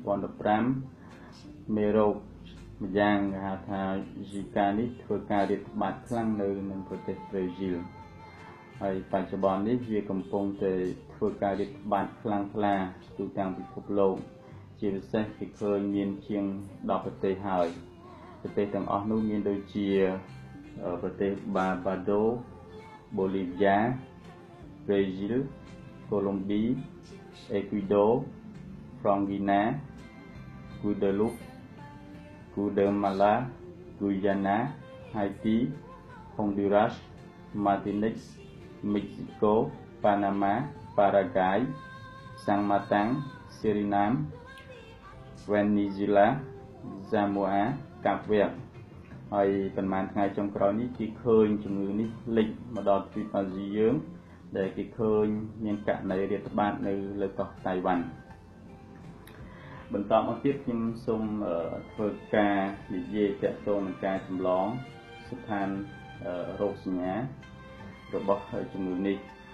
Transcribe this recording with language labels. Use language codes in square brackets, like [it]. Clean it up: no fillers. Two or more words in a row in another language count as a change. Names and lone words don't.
[km] 2015 មេរោគម្យ៉ាងគេហៅថា Zika នេះធ្វើការរាតត្បាតខ្លាំងនៅក្នុងប្រទេសប្រេស៊ីល ហើយបច្ចុប្បន្ននេះវាកំពុងតែធ្វើការរាតត្បាតខ្លាំងក្លា ទូទាំងពិភពលោកជាពិសេសគេឃើញមាន ជាង10ប្រទេសហើយប្រទេសទាំងអស់នោះមានដូចជាប្រទេស Barbados, Bolivia, Brazil, Colombia, Ecuador, Guyana, Guadeloupe, Guatemala, Guyana, Haiti, Honduras, Martinique, Mexico, Panama, Paraguay, Saint Martin, Suriname, Venezuela, Samoa, Cape Verde ហើយប៉ុន្មានថ្ងៃចុងក្រោយនេះគេឃើញជំងឺនេះលេចមកដល់ទ្វីបអាស៊ីយើងដែលគេឃើញមានករណីរាតត្បាតនៅលើកោះតៃវ៉ាន់បន្តមកទៀតខ្ញុំសូមធ្វើការនិយាយទាក់ទងនឹងការចម្លងស្ថានរោគសញ្ញារបស់ជំងឺនេះ